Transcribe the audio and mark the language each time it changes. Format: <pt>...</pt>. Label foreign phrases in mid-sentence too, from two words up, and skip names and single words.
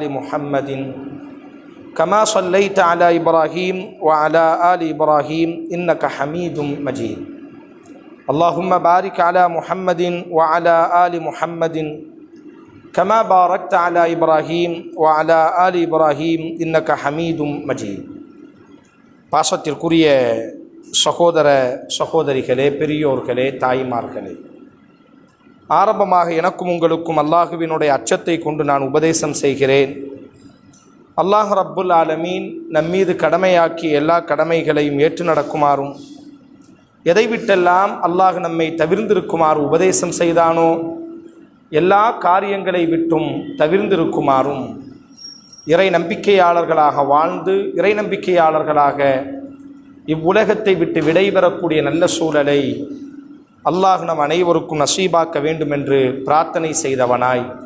<ar>محمد كما صليت على إبراهيم و على آل إبراهيم إنك حميد مجيد اللهم بارك على محمد و على آل محمد كما باركت على إبراهيم و على آل إبراهيم إنك حميد مجيد</ar> <ta>பாசத்திற்குரிய சகோதர சகோதரிகளே, பெரியோர்களே, தாய்மார்களே, ஆரம்பமாக எனக்கும் உங்களுக்கும் அல்லாஹுவினுடைய அச்சத்தை கொண்டு நான் உபதேசம் செய்கிறேன். அல்லாஹ்</ta> <ar>رب العالمين</ar> <ta>நம்மீது கடமையாக்கி எல்லா கடமைகளையும் ஏற்று நடக்குமாறும், எதை விட்டெல்லாம் அல்லாஹ் நம்மை தவிர்ந்திருக்குமாறு உபதேசம் செய்தானோ எல்லா காரியங்களை விட்டும் தவிர்ந்திருக்குமாறும், இறை நம்பிக்கையாளர்களாக வாழ்ந்து இறை நம்பிக்கையாளர்களாக இவ்வுலகத்தை விட்டு விடைபெறக்கூடிய நல்ல சூழலை அல்லாஹ் நம் அனைவருக்கும் நசீபாக்க வேண்டும் என்று பிரார்த்தனை செய்தவனாய்,</ta>